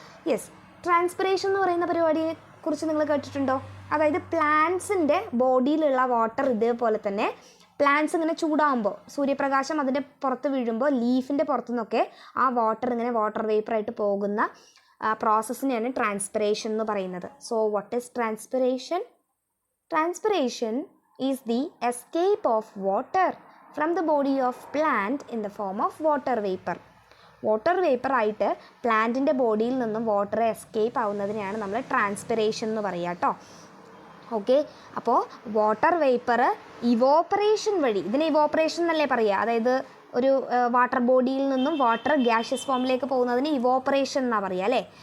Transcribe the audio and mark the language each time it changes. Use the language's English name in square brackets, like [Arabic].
[Malayalam] Yes, transpiration എന്ന് പറയുന്ന പരിപാടിയെ കുറിച്ച് നിങ്ങൾ കേട്ടിട്ടുണ്ടോ? അതായത് പ്ലാന്റ്സിൻ്റെ ബോഡിയിലുള്ള വാട്ടർ ഇതേപോലെ തന്നെ പ്ലാന്റ്സ് ഇങ്ങനെ ചൂടാകുമ്പോൾ സൂര്യപ്രകാശം അതിൻ്റെ പുറത്ത് വീഴുമ്പോൾ ലീഫിൻ്റെ പുറത്തു നിന്നൊക്കെ ആ വാട്ടർ ഇങ്ങനെ വാട്ടർ വേപ്പറായിട്ട് പോകുന്ന പ്രോസസ്സിനെയാണ് ട്രാൻസ്പിറേഷൻ എന്ന് പറയുന്നത്. [English] So what is transpiration? Transpiration is the escape of water from the body of plant in the form of water vapor. [Malayalam] Water vapour ആയിട്ട് പ്ലാന്റിൻ്റെ ബോഡിയിൽ നിന്നും വാട്ടർ എസ്കേപ്പ് ആവുന്നതിനെയാണ് നമ്മൾ ട്രാൻസ്പിറേഷൻ എന്ന് പറയുക കേട്ടോ. ഓക്കെ, അപ്പോൾ വാട്ടർ വേപ്പർ ഇവോപ്പറേഷൻ വഴി, ഇതിനെ ഇവോപ്പറേഷൻ എന്നല്ലേ പറയുക, അതായത് ഒരു വാട്ടർ ബോഡിയിൽ നിന്നും വാട്ടർ ഗ്യാഷ്യസ് ഫോമിലേക്ക് പോകുന്നതിന് ഇവോപ്പറേഷൻ എന്നാണ് പറയുക അല്ലേ.